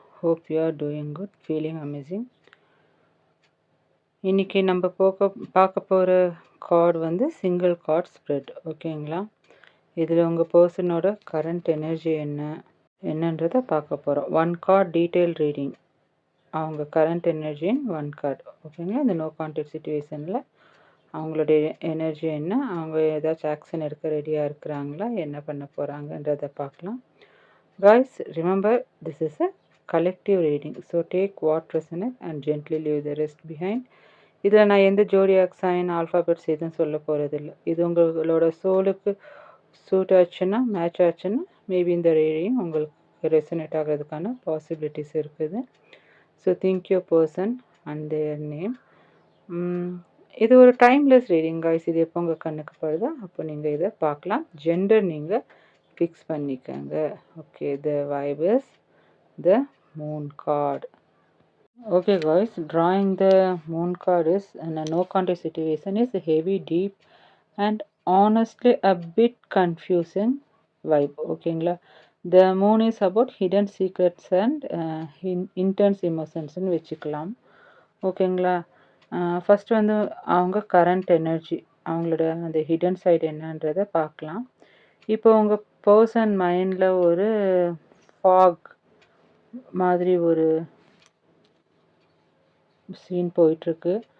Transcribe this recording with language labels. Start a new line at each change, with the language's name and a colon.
English: Hope you are doing good, feeling amazing.
Tamil: இன்னைக்கு நம்ம பார்க்க போகிற கார்டு வந்து சிங்கிள் கார்ட் ஸ்ப்ரெட். ஓகேங்களா? இதில் உங்கள் பர்சனோட கரண்ட் எனர்ஜி என்னன்றதை பார்க்க போகிறோம். One card detail reading. அவங்க கரண்ட் எனர்ஜின் ஒன் கார்டு. ஓகேங்களா? இந்த நோ கான்டாக்ட் சுச்சுவேஷனில் அவங்களுடைய எனர்ஜி என்ன, அவங்க ஏதாச்சும் ஆக்ஷன் எடுக்க ரெடியாக இருக்கிறாங்களா, என்ன பண்ண போகிறாங்கன்றதை பார்க்கலாம்.
English: Guys, remember this is a collective reading, so take what resonates and gently leave the rest behind.
Tamil: இதில் நான் எந்த ஜோடியாக் சைன் ஆல்ஃபாபெட்ஸ் எதுவும் சொல்ல போகிறதில்ல. இது உங்களோட சோலுக்கு சூட் ஆச்சுன்னா, மேட்ச் ஆச்சுன்னா மேபி இந்த ரீடிங் உங்களுக்கு ரெசனேட் ஆகிறதுக்கான பாசிபிலிட்டிஸ் இருக்குது.
English: So think your person and their name.
Tamil: இது ஒரு டைம்லெஸ் ரீடிங் காய்ஸ். இது எப்போ உங்கள் கண்ணுக்கு படுதோ அப்போ நீங்கள் இதை பார்க்கலாம். ஜெண்டர் நீங்கள் ஃபிக்ஸ் பண்ணிக்கங்க. Okay,
English: The vibe is the moon card. Okay guys, drawing the moon card is in a no contest situation is heavy, deep and honestly a bit confusing vibe. Okay, the moon is about hidden secrets and intense emotions
Tamil: ன்னு வச்சுக்கலாம். ஓகேங்களா? First வந்து அவங்க current energy, அவங்களோட அந்த hidden side என்னன்றதை பார்க்கலாம். இப்போ உங்கள் பர்சன் மைண்டில் ஒரு ஃபாக் மாதிரி ஒரு சீன் போயிட்டுருக்கு.